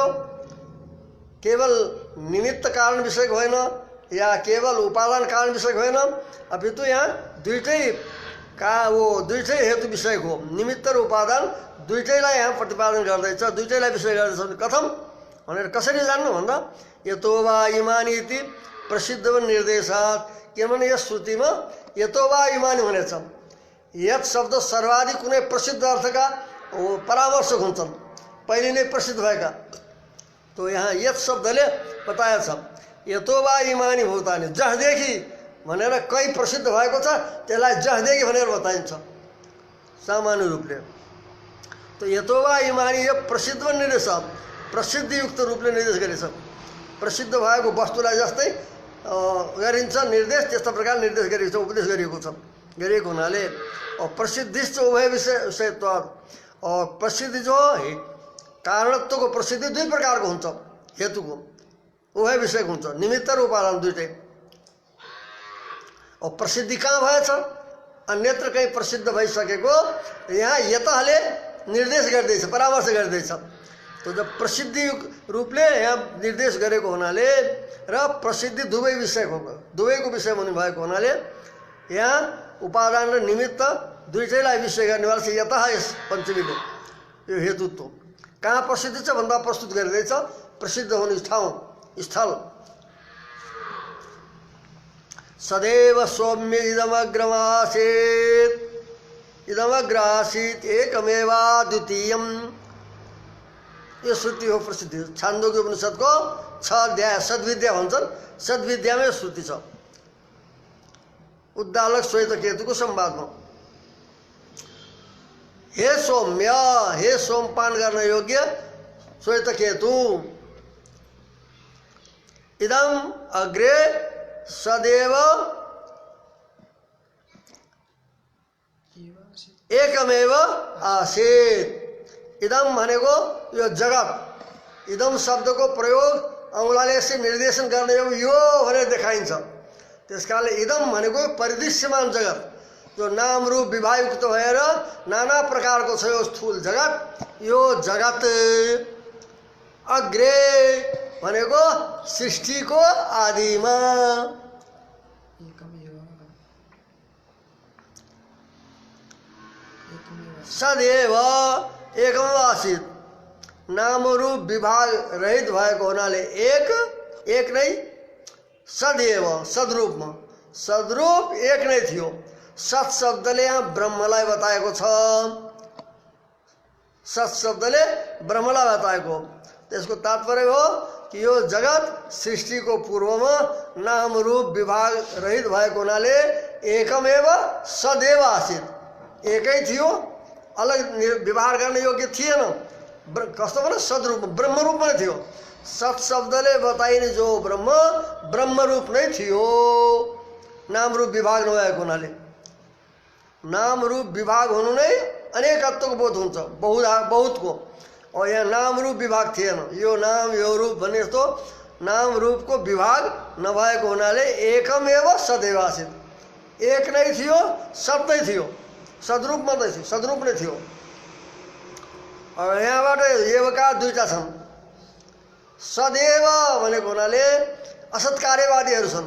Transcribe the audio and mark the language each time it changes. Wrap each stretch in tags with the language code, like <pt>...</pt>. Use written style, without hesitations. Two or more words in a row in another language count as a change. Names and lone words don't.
<ne>केवल निमित्त कारण विषयक होइन या केवल उपादान कारण विषयक होइन, अपितु यहाँ दुईटै दुईटै हेतु विषयक हो। निमित्त र उपादान दुईटैलाई यहाँ प्रतिपादन गर्दैछ, दुईटैलाई विषय गर्दैछ। कथम भनेर कसरी जान्नु भन्दा</ne> <sa>यतो वा इमानी इति प्रसिद्ध निर्देशात्,</sa> <ne>किनभने यस श्रुतिमा</ne> <sa>यतो वा इमानी</sa> <ne>भनेछ। यत शब्द सर्वाधिक कुनै प्रसिद्ध अर्थका परामर्शक हुन्छन्, पहिले नै प्रसिद्ध भएका। तो यहाँ यत शब्दले बताएको छ</ne> <sa>यतो वा इमानी भूतानि,</sa> <ne>जसदेखि भनेर कहीँ प्रसिद्ध भएको छ त्यसलाई जसदेखि भनेर बताइन्छ सामान्य रूपले। तो</ne> <sa>यतो वा इमानी</sa> <ne>यो प्रसिद्ध निर्देश, प्रसिद्धियुक्त रूपले निर्देश गरेछ। प्रसिद्ध भएको वस्तुलाई जस्तै गरिन्छ निर्देश, त्यस्तो प्रकार निर्देश गरिएको छ, उपदेश गरिएको छ। गरिएको हुनाले</ne> <sa>प्रसिद्धिश्च उभय विषयत्व,</sa> <ne>और प्रसिद्धि जो कारणत्वको प्रसिद्धि दुई प्रकारको हुन्छ, हेतुको उभय विषयको हुन्छ, निमित्त र उपादान दुइटै। और प्रसिद्धि कहाँ भएछ, अन्यत्र कहीँ प्रसिद्ध भइसकेको, यहाँ यतले निर्देश गर्दैछ, परामर्श गर्दैछ। तो जब प्रसिद्धि रूपले यहाँ निर्देश गरेको हुनाले र प्रसिद्धि दुवै विषयको, दुवैको विषय हुने भएको हुनाले यहाँ उपादान र निमित्त दुईटैलाई विषय गर्नेवाला छ यतः। यस पञ्चमीले यो हेतुत्व कहाँ प्रसिद्ध छ भन्दा प्रस्तुत गरिँदैछ प्रसिद्ध हुने ठाउँ, स्थल।</ne> <sa>सदैव सौम्य इदमग्रमासीत्, इदमग्रासीत् एकमेवा द्वितीयम्,</sa> <ne>यो श्रुति हो प्रसिद्धि। छान्दोग्य उपनिषदको 6 अध्याय सद्विद्या भन्छन्, सद्विद्यामै श्रुति छ। उद्दालक श्वेतकेतुको संवादमा हे सौम्य, हे सोमपान गर्न योग्य श्वेतकेतु,</ne> <sa>इदम अग्रे सदैव एकमेव आसीत्।</sa> <ne>इदम भनेको यो जगत, इदम शब्दको प्रयोग औँलाले यसै निर्देशन गर्ने यो भनेर देखाइन्छ। त्यसकारणले इदम भनेको परिदृश्यमान जगत, जो नाम रूप विभागयुक्त भएर नाना प्रकारको छ यो स्थूल जगत। यो जगत अग्रे भनेको सृष्टिको आदिमा,</ne> <sa>सदैव एकम आसीत्,</sa> <ne>नाम रूप विभाग रहित भएको हुनाले एक नै, सदैव सदरूपमा, सदरूप एक नै थियो। सत शब्दले यहाँ ब्रह्मलाई बताएको छ, सत शब्दले ब्रह्मलाई बताएको। त्यसको तात्पर्य हो कि यो जगत सृष्टिको पूर्वमा नाम रूप विभाग रहित भएको हुनाले</ne> <sa>एकमेव सदैव आसीत्,</sa> <ne>एकै थियो, अलग व्यवहार गर्ने योग्य थिएन। कस्तो भने सदरूप ब्रह्मरूपमा नै थियो। सत शब्दले बताइने जो ब्रह्म, ब्रह्मरूप नै थियो, नाम रूप विभाग नभएको हुनाले। नाम रूप विभाग हुनु नै अनेकत्वको बोध हुन्छ, बहुतको। और यहाँ नाम रूप विभाग थिएन, यो नाम यो रूप भन्ने जस्तो नाम रूपको विभाग नभएको हुनाले</ne> <sa>एकमेव सदैव आसीत्,</sa> <ne>एक नै थियो, सत नै थियो, सदरूप मात्रै थियो, सदरूप नै थियो। यहाँबाट एवका दुईटा छन्। सदैव भनेको हुनाले असत्कार्यवादीहरू छन्।</ne>